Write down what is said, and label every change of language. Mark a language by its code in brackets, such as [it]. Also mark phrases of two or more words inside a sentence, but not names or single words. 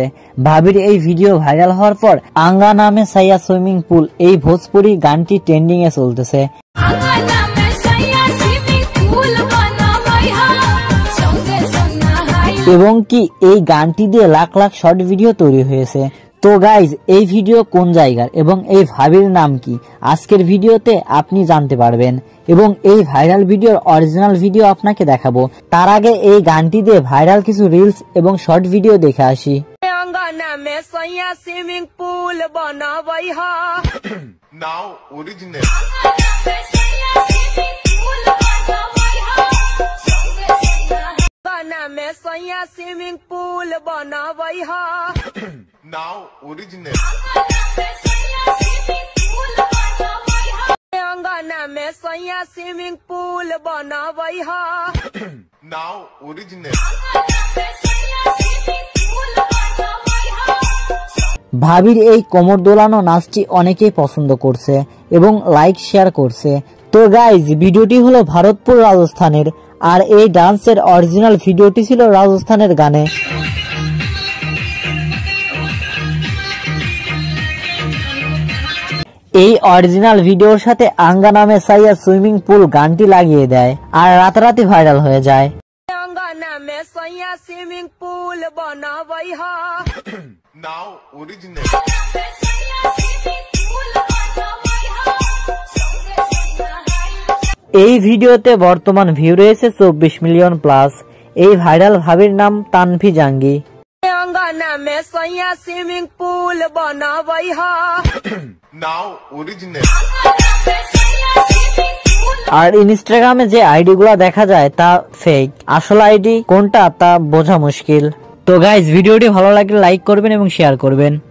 [bn] ভাবির এই ভিডিও ভাইরাল হওয়ার পর আঙ্গা নামে সাইয়া সুইমিং পুল এই ভোজপুরি গানটি ট্রেন্ডিং এ চলতেছে এবং কি এই গানটি দিয়ে লাখ লাখ [en] short video [bn] তৈরি হয়েছে। তো গাইজ এই ভিডিও কোন জায়গার এবং এই ভাবির নাম কি আজকের ভিডিওতে আপনি জানতে পারবেন এবং এই [en] viral videoর original video [bn] আপনাকে দেখাবো। তার আগে এই গানটি দিয়ে ভাইরাল কিছু রিলস এবং [en] short video [bn] দেখে আসি। [bho] अंगना में सैया [en] swimming pool [bho] बनावई हा। [en] Now original. [bho] अंगना में सैया [en] swimming pool [bho] बनावई हा। [en] Now original. [bho] अंगना में सैया [en] swimming pool [bho] बनावई हा। [en] Now original. [bn] ভাবির এই কোমর দোলানো নাচটি অনেকেই পছন্দ করছে এবং [en] like share [bn] করছে। তো গাইজ ভিডিওটি হলো ভারতপুর রাজস্থানের আর এই ডান্সের [en] original videoটি [bn] ছিল রাজস্থানের গানে। এই [en] original videoর [bn] সাথে আঙ্গা নামে সাইয়া সুইমিং পুল গানটি লাগিয়ে দেয় আর রাতারাতি ভাইরাল হয়ে যায়। [bho] अंगना में सैया [en] swimming pool [bho] बनावई हा। [en] Now original. [bn] এই ভিডিওতে বর্তমান ভিউ রয়েছে 24 [en] million plus. [bn] এই ভাইরাল ভাবির নাম তানভি জাঙ্গি। [bho] अंगना में सैया [en] swimming pool [bho] बनावई हा। [en] Now original. [bn] আর ইনস্টাগ্রামে যে আইডি গুলা দেখা যায় তা ফেক, আসল আইডি কোনটা তা বোঝা মুশকিল। তো গাইজ ভিডিওটি ভালো লাগলে লাইক করবেন এবং শেয়ার করবেন।